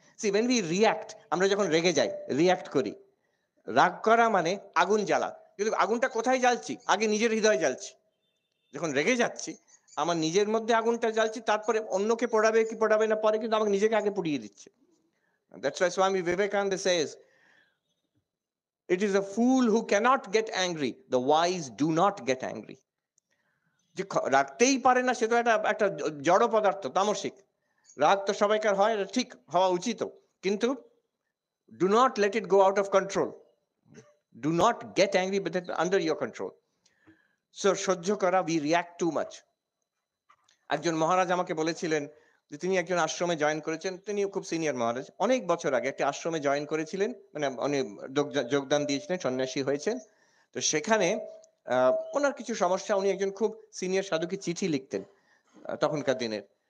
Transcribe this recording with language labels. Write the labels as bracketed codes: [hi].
[en] see when we react, [bn] আমরা যখন রেগে যাই, রিয়াক্ট করি, রাগ করা মানে আগুন জ্বালা। কিন্তু আগুনটা কোথায় জ্বালছি? আগে নিজের হৃদয় জ্বালছি। যখন রেগে যাচ্ছি, আমার নিজের মধ্যে আগুনটা জ্বালছি, তারপরে অন্যকে পোড়াবে কি পোড়াবে না পরে, কিন্তু আমাকে নিজেকে আগে পুড়িয়ে দিচ্ছে। [en] That's why Swami Vivekananda says, it is a fool who cannot get angry, the wise do not get angry. [bn] যে রাগতেই পারে না, সে তো একটা জড় পদার্থ, তামসিক। রাগ তো সবাইকার হয়, ঠিক হওয়া উচিত, কিন্তু [en] do not let it go out of control. Do not get angry, but it's under your control. So [bn] সহ্য করা, [en] we react too much. [bn] একজন মহারাজ আমাকে বলেছিলেন যে তিনি একজন আশ্রমে জয়েন করেছেন, তিনি খুব সিনিয়র মহারাজ, অনেক বছর আগে একটা আশ্রমে জয়েন করেছিলেন, মানে উনি যোগদান দিয়েছিলেন, সন্ন্যাসী হয়েছেন। তো সেখানে ওনার কিছু সমস্যা, উনি একজন খুব সিনিয়র সাধুকে চিঠি লিখতেন তখনকার দিনের।